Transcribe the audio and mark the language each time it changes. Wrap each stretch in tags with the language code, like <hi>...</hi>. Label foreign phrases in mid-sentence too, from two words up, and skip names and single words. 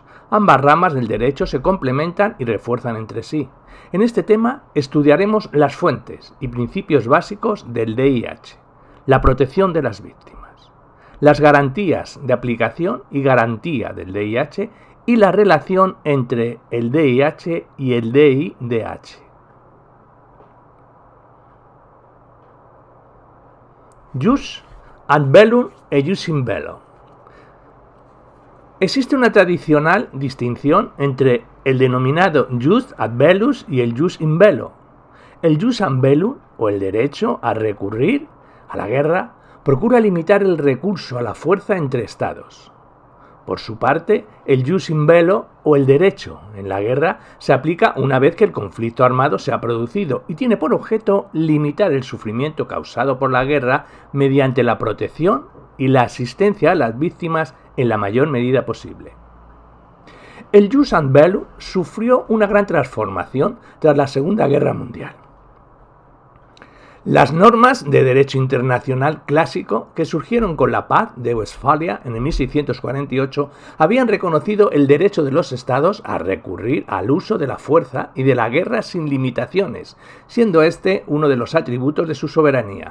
<es>Ambas ramas del derecho se complementan y refuerzan entre sí. En este tema estudiaremos las fuentes y principios básicos del DIH, la protección de las víctimas, las garantías de aplicación y garantía del DIH y la relación entre el DIH y el DIDH.</es> <la>Jus ad bellum e jus in bello.</la> <es>Existe una tradicional distinción entre el denominado</es> <la>jus ad bellum</la> <es>y el</es> <la>jus in bello. El jus ad bellum,</la> <es>o el derecho a recurrir a la guerra, procura limitar el recurso a la fuerza entre estados. Por su parte, el</es> <la>jus in bello,</la> <es>o el derecho en la guerra, se aplica una vez que el conflicto armado se ha producido y tiene por objeto limitar el sufrimiento causado por la guerra mediante la protección y la asistencia a las víctimas en la mayor medida posible. El</es> <la>jus ad bellum</la> <es>sufrió una gran transformación tras la Segunda Guerra Mundial. Las normas de derecho internacional clásico que surgieron con la paz de Westfalia en el 1648 habían reconocido el derecho de los estados a recurrir al uso de la fuerza y de la guerra sin limitaciones, siendo este uno de los atributos de su soberanía.</es>